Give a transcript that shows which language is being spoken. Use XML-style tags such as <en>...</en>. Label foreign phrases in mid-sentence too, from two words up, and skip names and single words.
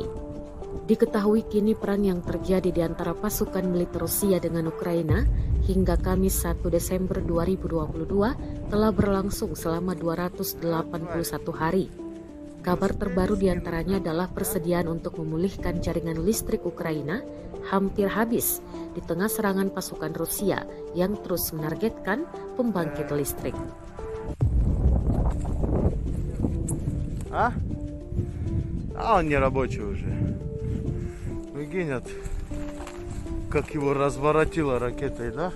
<id>Diketahui kini perang yang terjadi di antara pasukan militer Rusia dengan Ukraina hingga Kamis 1 Desember 2022 telah berlangsung selama 281 hari. Kabar terbaru diantaranya adalah persediaan untuk memulihkan jaringan listrik Ukraina hampir habis di tengah serangan pasukan Rusia yang terus menargetkan pembangkit listrik.</id> <ru>А он не рабочий уже. Гинет, как его разворотило ракетой, да?</ru>